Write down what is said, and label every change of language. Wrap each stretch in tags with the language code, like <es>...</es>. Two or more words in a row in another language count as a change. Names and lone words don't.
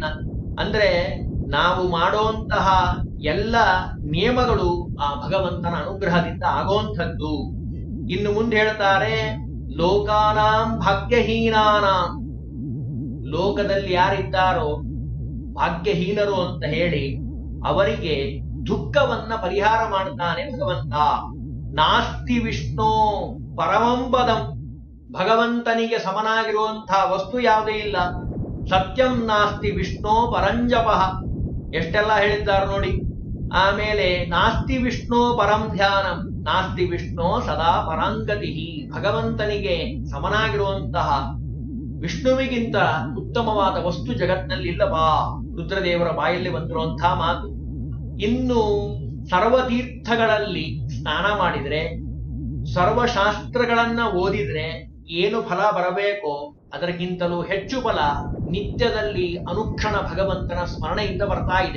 <kn>ಅಂದ್ರೆ ನಾವು ಮಾಡೋಂತಹ ಎಲ್ಲ ನಿಯಮಗಳು ಆ ಭಗವಂತನ ಅನುಗ್ರಹದಿಂದ ಆಗೋಂಥದ್ದು. ಇನ್ನು ಮುಂದೆ ಹೇಳ್ತಾರೆ,</kn> <sa>ಲೋಕಾನಾಂ ಭಾಗ್ಯಹೀನಾನಾಂ,</sa> <kn>ಲೋಕದಲ್ಲಿ ಯಾರಿದ್ದಾರೋ ಭಾಗ್ಯಹೀನರು ಅಂತ ಹೇಳಿ ಅವರಿಗೆ ದುಃಖವನ್ನ ಪರಿಹಾರ ಮಾಡ್ತಾನೆ ಭಗವಂತ.</kn> <sa>ನಾಸ್ತಿ ವಿಷ್ಣು ಪರಮಂ ಪದಂ,</sa> <kn>ಭಗವಂತನಿಗೆ ಸಮನಾಗಿರುವಂತಹ ವಸ್ತು ಯಾವುದೇ ಇಲ್ಲ.</kn> <sa>ಸತ್ಯಂ ನಾಸ್ತಿ ವಿಷ್ಣು ಪರಂಜಪಃ,</sa> <kn>ಎಷ್ಟೆಲ್ಲ ಹೇಳಿದ್ದಾರೆ ನೋಡಿ.</kn> <sa>ಆಮೇಲೆ ನಾಸ್ತಿ ವಿಷ್ಣು ಪರಂ ಧ್ಯಾನಂ, ನಾಸ್ತಿ ವಿಷ್ಣು ಸದಾ ಪರಾಂಗತಿ,</sa> <kn>ಭಗವಂತನಿಗೆ ಸಮನಾಗಿರುವಂತಹ ವಿಷ್ಣುವಿಗಿಂತ ಉತ್ತಮವಾದ ವಸ್ತು ಜಗತ್ತಿನಲ್ಲಿ ಇಲ್ಲವಾ, ರುದ್ರದೇವರ ಬಾಯಲ್ಲಿ ಬಂದಿರುವಂತಹ ಮಾತು. ಇನ್ನು ಸರ್ವತೀರ್ಥಗಳಲ್ಲಿ ಸ್ನಾನ ಮಾಡಿದ್ರೆ, ಸರ್ವಶಾಸ್ತ್ರಗಳನ್ನ ಓದಿದ್ರೆ ಏನು ಫಲ ಬರಬೇಕೋ ಅದಕ್ಕಿಂತಲೂ ಹೆಚ್ಚು ಫಲ ನಿತ್ಯದಲ್ಲಿ ಅನುಕ್ಷಣ ಭಗವಂತನ ಸ್ಮರಣೆಯಿಂದ ಬರ್ತಾ ಇದೆ.</kn>